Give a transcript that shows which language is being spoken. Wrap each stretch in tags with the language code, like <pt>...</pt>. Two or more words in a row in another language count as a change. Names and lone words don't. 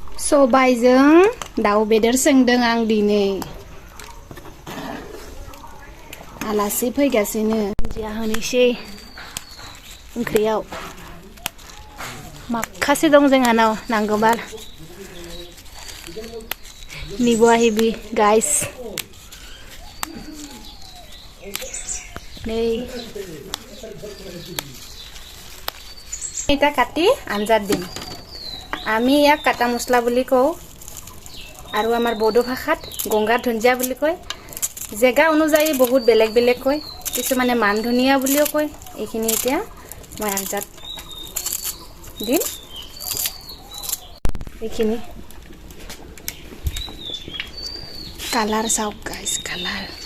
<brx>सबायजों दाउ बेदर संदों आं दिनै आलासि फैगासिनो दुन्दिया होनोसै ओंख्रियाव माखासे दं जोंहानाव नांगौबा निबो आहिबि गाइस</brx> <as>नै এটা কাটি আঞ্জাত দিম আমি ইয়াক কাটা মছলা বুলি কওঁ আৰু আমাৰ বড়ো ভাষাত গংগা ধুঞ্জিয়া বুলি কয় জেগা অনুযায়ী বহুত বেলেগ বেলেগ কয় কিছুমানে মান ধনিয়া বুলিও কয় এইখিনি এতিয়া মই আঞ্জাত দিম এইখিনি কালাৰ চাওক গাইস কালাৰ</as>